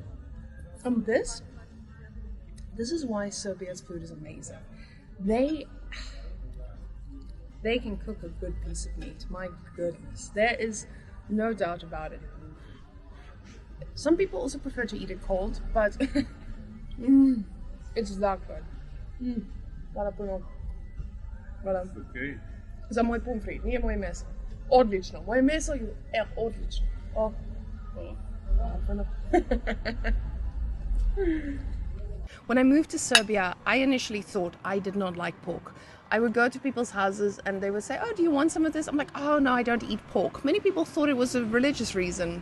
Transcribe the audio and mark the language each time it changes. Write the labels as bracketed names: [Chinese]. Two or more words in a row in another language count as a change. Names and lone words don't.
[English] And this is why Serbia's food is amazing. They can cook a good piece of meat. My goodness. There is no doubt about it. Some people also prefer to eat it cold, but it's that good. [Serbian] Hvala puno. Hvala. Okay. Za moj pomfrit, nije moje meso. Odlično. Moje meso je odlično. [English] Oh. When I moved to Serbia, I initially thought I did not like pork. I would go to people's houses and they would say, oh, do you want some of this? I'm like, oh, no, I don't eat pork. Many people thought it was a religious reason.